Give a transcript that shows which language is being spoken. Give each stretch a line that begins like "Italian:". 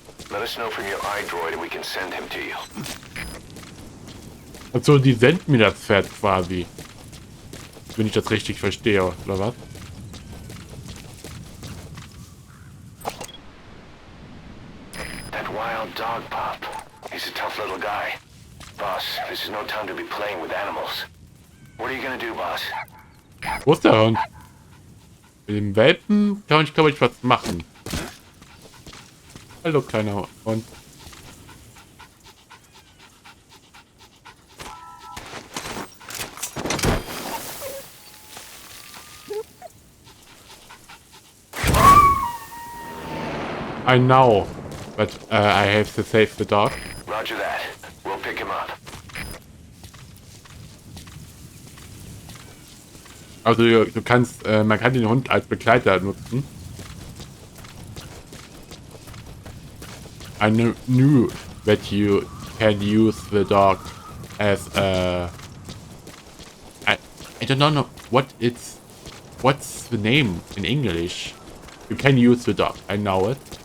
English: Let us know from your iDroid and we can send him to you.
German: Also, die senden mir das Pferd quasi. Wenn ich das richtig verstehe, oder was?
English: That wild dog pup. He's a tough little guy. Boss, this is no time to be playing with animals. What are you gonna do, boss?
German: Wo ist der Hund? Mit dem Welpen kann ich, glaube ich, was machen. Hallo, kleiner Hund.
English: I know, but I have to save the dog. Roger that. We'll pick him up.
German: Also du kannst, man kann den Hund als Begleiter nutzen.
English: I knew that you can use the dog as a... I don't know what's the name in English. You can use the dog, I know it.